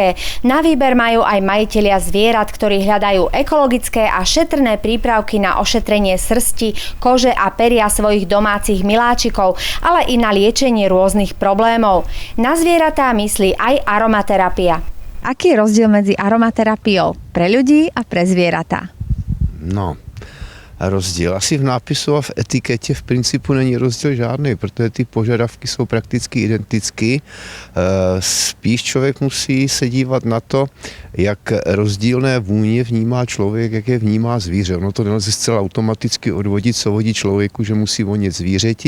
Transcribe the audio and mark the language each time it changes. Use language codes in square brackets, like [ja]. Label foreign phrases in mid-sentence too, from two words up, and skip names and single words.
[sk] Na výber majú aj majitelia zvierat, ktorí hľadajú ekologické a šetrné prípravky na ošetrenie srsti, kože a peria svojich domácich miláčikov, ale i na liečenie rôznych problémov. Na zvieratá myslí aj aromaterapia. Aký je rozdiel medzi aromaterapiou pre ľudí a pre zvieratá? No, [cs] rozdíl. Asi v nápisu a v etiketě v principu není rozdíl žádný, protože ty požadavky jsou prakticky identické. Spíš člověk musí se dívat na to, jak rozdílné vůně vnímá člověk, jak je vnímá zvíře. Ono to nelze zcela automaticky odvodit, co vodí člověku, že musí vonět zvířeti.